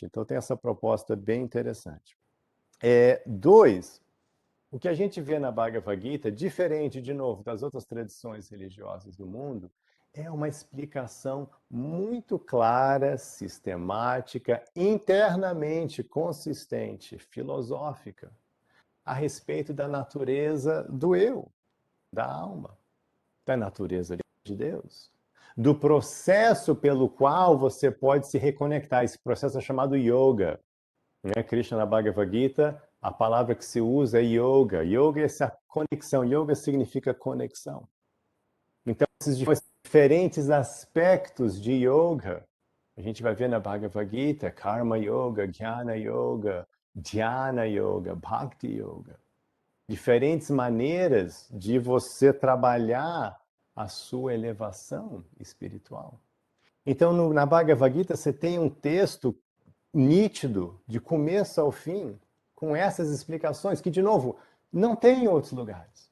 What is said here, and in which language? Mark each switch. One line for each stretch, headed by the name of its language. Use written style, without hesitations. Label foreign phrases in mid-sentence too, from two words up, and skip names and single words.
Portuguese: Então tem essa proposta bem interessante. Dois, o que a gente vê na Bhagavad Gita, diferente, de novo, das outras tradições religiosas do mundo, é uma explicação muito clara, sistemática, internamente consistente, filosófica, a respeito da natureza do eu, da alma, da natureza de Deus, do processo pelo qual você pode se reconectar. Esse processo é chamado yoga. Né? Krishna na Bhagavad Gita, a palavra que se usa é yoga. Yoga é essa conexão. Yoga significa conexão. Então, esses diferentes aspectos de yoga, a gente vai ver na Bhagavad Gita, Karma Yoga, Jnana Yoga, Dhyana Yoga, Bhakti Yoga. Diferentes maneiras de você trabalhar a sua elevação espiritual. Então, na Bhagavad Gita, você tem um texto nítido, de começo ao fim, com essas explicações, que, de novo, não tem em outros lugares.